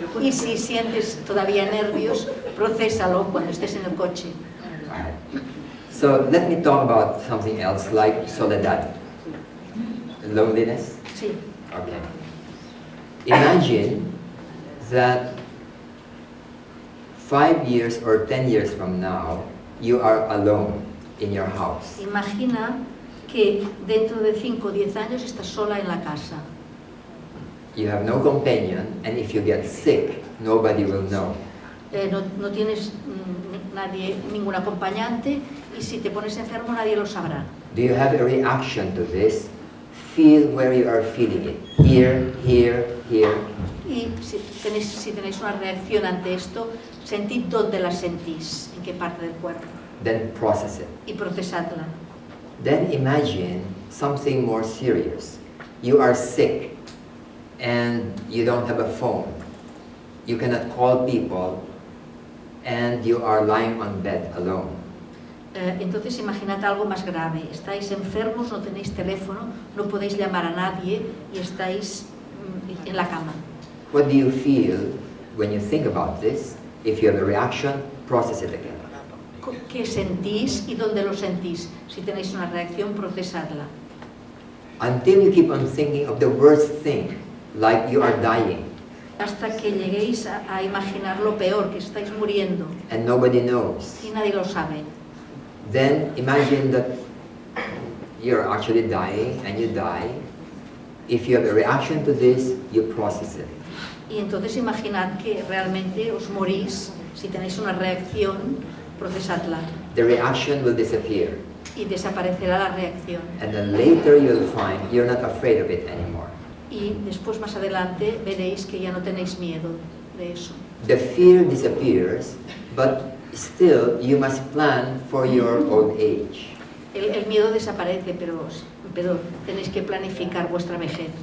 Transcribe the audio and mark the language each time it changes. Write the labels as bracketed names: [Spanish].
[Spanish] Y si sientes todavía nervios, procésalo cuando estés en el coche. [English] Right. So let me talk about something else like soledad. Loneliness? [Spanish] Sí. [English] Okay. Imagine that 5 years or 10 years from now, you are alone in your house. [Spanish] Imagina que dentro de 5 o 10 años estás sola en la casa. [English] You have no companion, and if you get sick, nobody will know. [Spanish] No tienes ningún acompañante y si te pones enfermo nadie lo sabrá. [English] Do you have a reaction to this? Feel where you are feeling it. Here, here, here. [Spanish] Y si tenéis una reacción ante esto, sentid dónde la sentís, en qué parte del cuerpo. [English] Then process it. [Spanish] Y procesadla. [English] Then imagine something more serious. You are sick and you don't have a phone. You cannot call people and you are lying on bed alone. [Spanish] Entonces imaginad algo más grave. Estáis enfermos, no tenéis teléfono, no podéis llamar a nadie y estáis en la cama. [English] What do you feel when you think about this? If you have a reaction, process it again. [Spanish] ¿Qué sentís y dónde lo sentís? Si tenéis una reacción, procesadla. [English] Until you keep on thinking of the worst thing, like you are dying. [Spanish] Hasta que lleguéis a imaginar lo peor, que estáis muriendo. [English] And nobody knows. [Spanish] Y nadie lo sabe. [English] Then imagine that you're actually dying and you die. If you have a reaction to this, you process it. [Spanish] Y entonces imaginad que realmente os morís. Si tenéis una reacción, procesadla. [English] The reaction will disappear. [Spanish] Y desaparecerá la reacción. [English] And then later you'll find you're not afraid of it anymore. [Spanish] Y después más adelante veréis que ya no tenéis miedo. de eso. [English] The fear disappears, but still you must plan for your old age. [Spanish] El miedo desaparece, pero tenéis que planificar vuestra vejez.